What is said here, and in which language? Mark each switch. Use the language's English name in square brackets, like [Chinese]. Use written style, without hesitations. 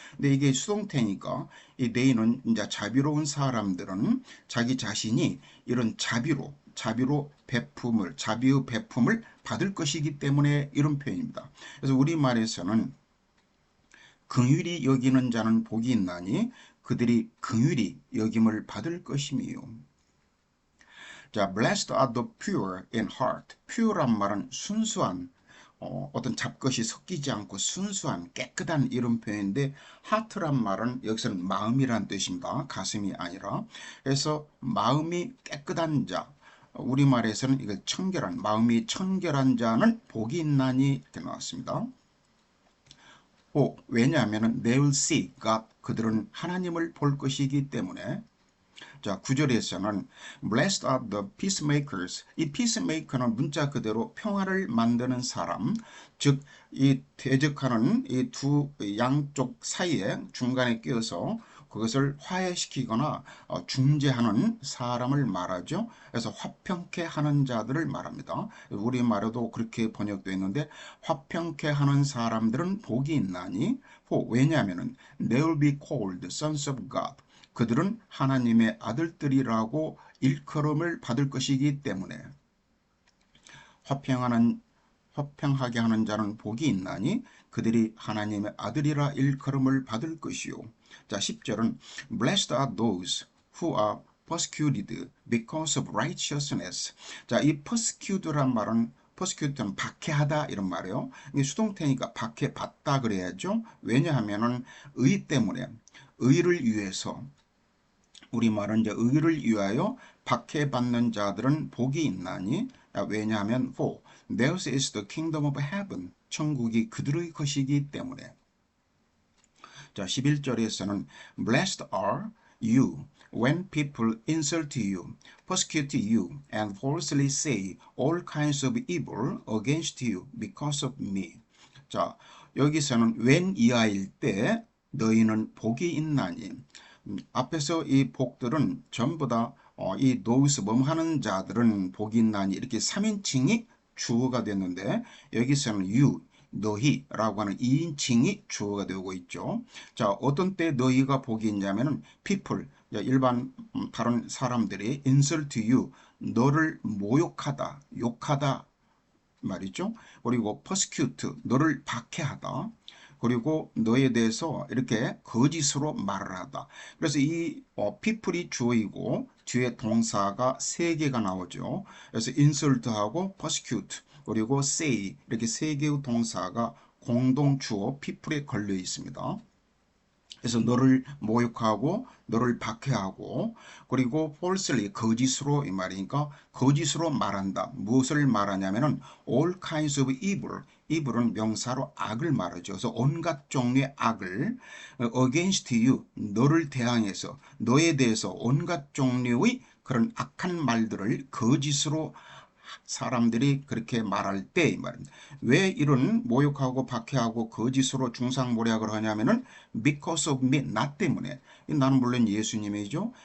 [Korean] 근데 이게 수동태니까 이 they는 이제 자비로운 사람들은 자기 자신이 이런 자비로 자비의 베품을 받을 것이기 때문에 이런 표현입니다. 그래서 우리말에서는 긍휼히 여기는 자는 복이 있나니 그들이 긍휼히 여김을 받을 것이며. [English] 자, blessed are the pure in heart. [Korean] pure란 말은 순수한 어떤 잡것이 섞이지 않고 순수한 깨끗한 이런 표현인데 heart란 말은 여기서는 마음이란 뜻입니다. 가슴이 아니라. 그래서 마음이 깨끗한 자 우리말에서는 이걸 청결한 마음이 청결한 자는 복이 있나니 이렇게 나왔습니다. 왜냐하면 [English] they will see God [Korean] 그들은 하나님을 볼 것이기 때문에. 자, 9절에서는 [English] blessed are the peacemakers. [Korean] 이 peacemaker는 문자 그대로 평화를 만드는 사람, 즉 이 대적하는 이 두 양쪽 사이에 중간에 끼어서 그것을 화해시키거나 중재하는 사람을 말하죠. 그래서 화평케 하는 자들을 말합니다. 우리말에도 그렇게 번역되어 있는데 화평케 하는 사람들은 복이 있나니 왜냐하면 [English] they will be called sons of God. [Korean] 그들은 하나님의 아들들이라고 일컬음을 받을 것이기 때문에 화평하는 화평하게 하는 자는 복이 있나니 그들이 하나님의 아들이라 일컬음을 받을 것이요. 자, 10절은 [English] Blessed are those who are persecuted because of righteousness. [Korean] 자, 이 persecuted란 말은 persecuted는 박해하다 이런 말이에요. 이게 수동태니까 박해받다 그래야죠. 왜냐하면은 의 때문에 의를 위해서 우리말은 이제 의를 위하여 박해받는 자들은 복이 있나니 왜냐하면 [English] for theirs is the kingdom of heaven [Korean] 천국이 그들의 것이기 때문에 자 11절에서는 [English] blessed are you when people insult you, persecute you, and falsely say all kinds of evil against you because of me. [Korean] 자 여기서는 when 이하일 때 너희는 복이 있나니 앞에서 이 복들은 전부 다 이 those 범하는 자들은 복이 있나니 이렇게 3인칭이 주어가 됐는데 여기서는 you 너희라고 하는 2인칭이 주어가 되고 있죠. 자, 어떤 때 너희가 복이 있냐면은 people 일반 다른 사람들이 [English] insult you [Korean] 너를 모욕하다, 욕하다 말이죠. 그리고 persecute 너를 박해하다. 그리고 너에 대해서 이렇게 거짓으로 말을 하다. 그래서 이 people이 주어이고 뒤에 동사가 3개가 나오죠. 그래서 insult하고 persecute 그리고 say 이렇게 3개의 동사가 공동 주어 people에 걸려 있습니다. 그래서 너를 모욕하고 너를 박해하고 그리고 falsely 거짓으로 이 말이니까 거짓으로 말한다. [English] 무엇을 말하냐면은 all kinds of evil. [Korean] evil은 명사로 악을 말하죠. 그래서 온갖 종류의 악을 against you 너를 대항해서 너에 대해서 온갖 종류의 그런 악한 말들을 거짓으로 사람들이 그렇게 말할 때 이 말입니다. 왜 이런 모욕하고 박해하고 거짓으로 중상모략을 하냐면은 [English] because of me [Korean] 나 때문에 나는 물론 예수님이죠.